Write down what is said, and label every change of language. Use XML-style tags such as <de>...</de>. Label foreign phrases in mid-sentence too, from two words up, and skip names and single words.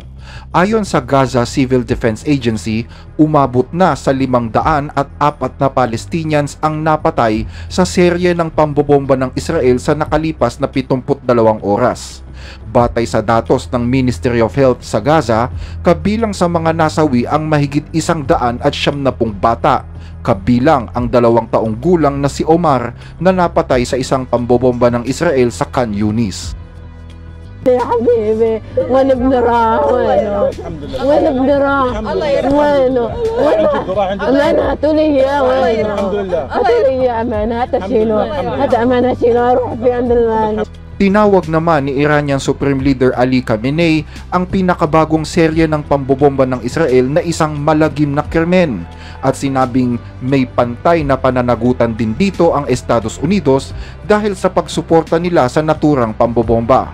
<tl>Ayon sa Gaza Civil Defense Agency, umabot na sa 504 na Palestinians ang napatay sa serye ng pambobomba ng Israel sa nakalipas na 72 oras. Batay sa datos ng</tl> <en>Ministry of Health</en> <tl>sa Gaza, kabilang sa mga nasawi ang mahigit 170 bata, kabilang ang 2 taong gulang na si Omar na napatay sa isang pambobomba ng Israel sa Khan Yunis.</tl> <ar>يا حبيبي وين ابن راح وينه وين ابن راح وينه وين هاتوا لي اياه وينه هاتوا لي اياه امانه هات اشيله هات امانه اشيله اروح في عند المال.</ar> <tl>Tinawag naman ni</tl> <en>Iranian Supreme Leader</en> <tl>Ali Khamenei ang pinakabagong serye ng pambobomba ng Israel na isang malagim na krimen at sinabing may pantay na pananagutan din dito ang Estados Unidos dahil sa pagsuporta nila sa naturang pambobomba.</tl>